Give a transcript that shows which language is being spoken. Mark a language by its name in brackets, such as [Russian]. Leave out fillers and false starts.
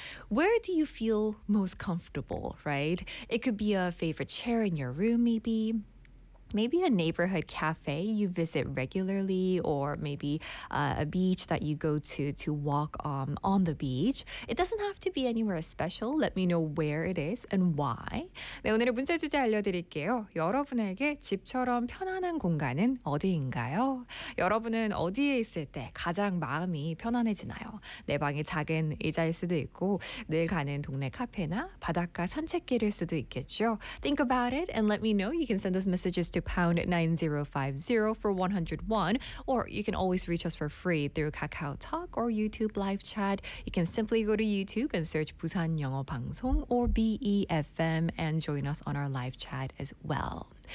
[English] Where do you feel most comfortable, right? It could be a favorite chair in your room, maybe. Maybe a neighborhood cafe you visit regularly, or maybe a beach that you go to walk on the beach. It doesn't have to be anywhere special. Let me know where it is and why. [Korean] 네, 오늘의 문제 주제 알려드릴게요. 여러분에게 집처럼 편안한 공간은 어디인가요? 여러분은 어디에 있을 때 가장 마음이 편안해지나요? 내 방이 작은 의자일 수도 있고 늘 가는 동네 카페나 바닷가 산책길일 수도 있겠죠. [English] Think about it and let me know. You can send those messages to #9050 for 101, or you can always reach us for free through KakaoTalk or YouTube live chat. You can simply go to YouTube and search Busan Yeongo Bangsong or BEFM and join us on our live chat as well.